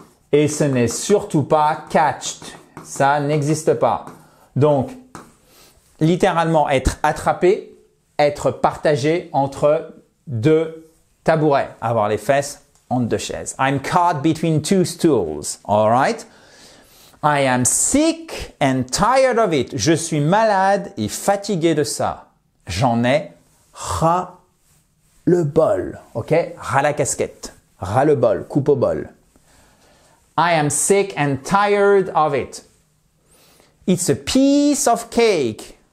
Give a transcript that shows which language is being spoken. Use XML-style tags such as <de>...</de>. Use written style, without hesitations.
<fr>Et ce n'est surtout pas catched. Ça n'existe pas. Donc, littéralement, être attrapé, être partagé entre deux tabourets. Avoir les fesses entre deux chaises.</fr> <en>I'm caught between two stools. All right? I am sick and tired of it.</en> <fr>Je suis malade et fatigué de ça. J'en ai ras le bol. OK? Ras la casquette. Ras le bol. Coupe au bol.</fr> <en>I am sick and tired of it. It's a piece of cake.</en>